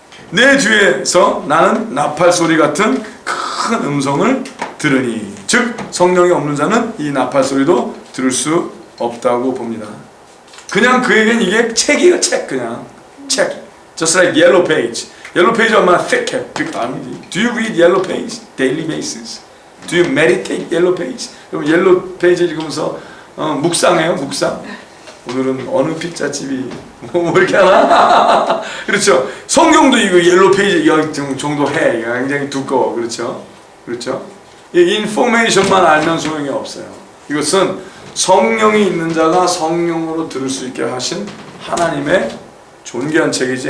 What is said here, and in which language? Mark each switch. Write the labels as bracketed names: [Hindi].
[Korean] 내 뒤에서 나는 나팔 소리 같은 큰 음성을 들으니. 즉 성령이 없는 자는 이 나팔 소리도 들을 수 없다고 봅니다. 그냥 그에겐 이게 책이에요. 책. 그냥 책. [English] Just like yellow page. yellow page [Korean] 얼마나 [English] thick. Do you read yellow page daily basis? Do you meditate yellow page? [Korean] 그럼 [English] yellow page [Korean] 읽으면서 묵상해요. 묵상. 오늘은 어느 피자집이 뭐 이렇게 하나? 그렇죠. 성경도 이거 옐로 페이지 정도 해. 굉장히 두꺼워. 그렇죠. 그렇죠. 이 인포메이션만 알면 소용이 없어요. 이것은 성령이 있는 자가 성령으로 들을 수 있게 하신 하나님의 존귀한 책이지.